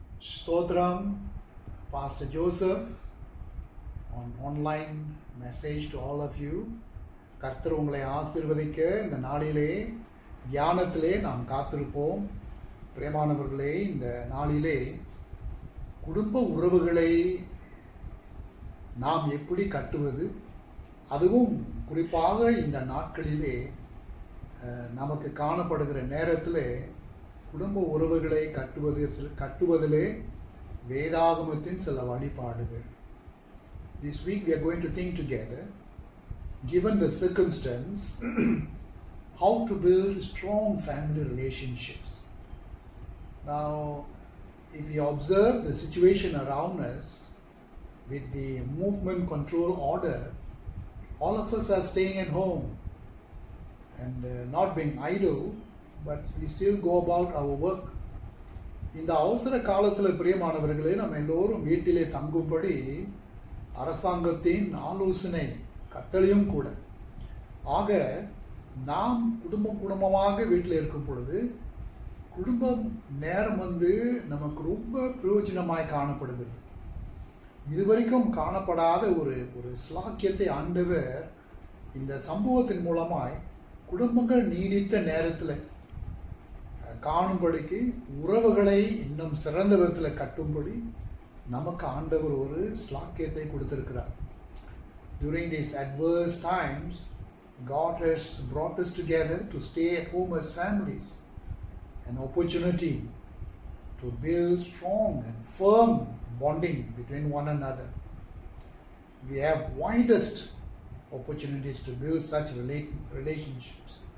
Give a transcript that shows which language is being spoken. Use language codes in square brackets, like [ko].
[en] Stotram, Pastor Joseph, on online message to all of you. [ta] கர்த்தர் உங்களை ஆசீர்வதிக்க இந்த நாளிலே தியானத்திலே நாம் காத்திருப்போம். பிரியமானவர்களே, இந்த நாளிலே குடும்ப உறவுகளை நாம் எப்படி கட்டுவது, அதுவும் குறிப்பாக இந்த நாட்களிலே நமக்கு காணப்படுகிற நேரத்தில் குடும்ப உறவுகளை கட்டுவதிலே வேதாகமத்தின் சில வழிபாடுகள். [en] This week we are going to think together, given the circumstance, how to build strong family relationships. Now, if we observe the situation around us with the movement control order, all of us are staying at home and not being idle, but we still go about our work. [ta] இந்த அவசர காலத்தில் பிரியமானவர்களே, நம்ம எல்லோரும் வீட்டிலே தங்கும்படி அரசாங்கத்தின் ஆலோசனை கட்டளையும் கூட. ஆக நாம் குடும்பமாக வீட்டில் இருக்கும் பொழுது குடும்பம் நேரம் நமக்கு ரொம்ப பிரயோஜனமாய் காணப்படுகிறது. இதுவரைக்கும் காணப்படாத ஒரு ஸ்லாக்கியத்தை ஆண்டவர் இந்த சம்பவத்தின் மூலமாய் குடும்பங்கள் நீடித்த நேரத்தில் காணும்படிக்கு, உறவுகளை இன்னும் சிறந்த விதத்தில் கட்டும்படி நமக்கு ஆண்டவர் ஒரு ஸ்லாக்கியத்தை கொடுத்திருக்கிறார். [en] During these adverse times, God has brought us together to stay at home as families, an opportunity to build strong and firm bonding between one another. We have widest opportunities to build such relationships.